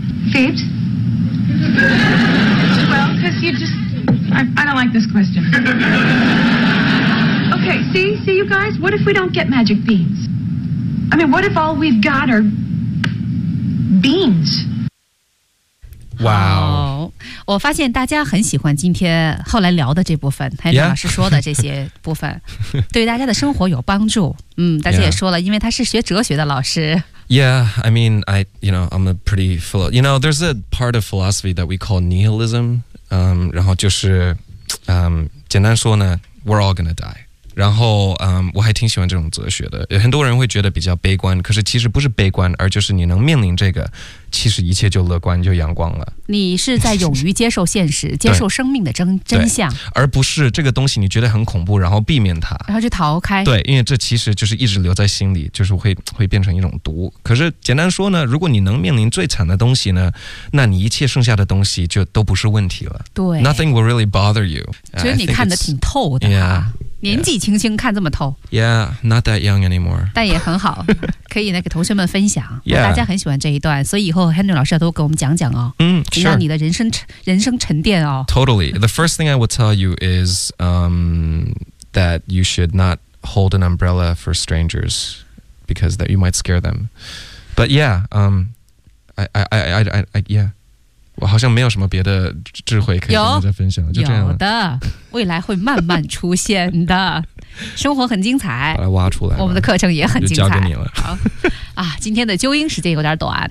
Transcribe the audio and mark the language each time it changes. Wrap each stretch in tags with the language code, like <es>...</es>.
<en>Phoebs? Well, because you just... I don't like this question. Okay, see you guys? What if we don't get magic beans? I mean, what if all we've got are... Beans. Wow.</en> <zh>我发现大家很喜欢今天后来聊的这部分还有老师说的这些部分、</zh> <en>yeah.</en> <zh>对大家的生活有帮助。嗯大家也说了、yeah. 因为他是学哲学的老师。</zh> <en>Yeah, I mean, I'm a pretty philosopher. You know, there's a part of philosophy that we call nihilism.</en> <zh>然后就是简单说呢</zh> <en>we're all gonna die.</en> <zh>然后我还挺喜欢这种哲学的有很多人会觉得比较悲观可是其实不是悲观而就是你能面临这个其实一切就乐观就阳光了你是在勇于接受现实接受生命的 真相而不是这个东西你觉得很恐怖然后避免它然后就逃开对因为这其实就是一直留在心里就是 会变成一种毒可是简单说呢如果你能面临最惨的东西呢那你一切剩下的东西就都不是问题了对</zh> <en>Nothing will really bother you</en> <zh>其实你看得挺透的</zh> <en>yeah</en> <zh>年纪轻轻看这么透</zh> <en>Yeah, not that young anymore</en> <zh>但也很好可以呢给同学们分享、</zh> <en>yeah.</en> <zh>大家很喜欢这一段所以以后 Henry 老师都给我们讲讲哦</zh> <en>嗯、sure.</en> <zh>让你的人生沉淀哦</zh> <en>Totally, the first thing I will tell you is that you should not hold an umbrella for strangers because that you might scare them But yeah, I</en> <zh>我好像没有什么别的智慧可以跟大家分享就这样有的未来会慢慢出现的生活很精彩把它挖出来我们的课程也很精彩就交给你了好、啊、今天的纠音时间有点短、</zh>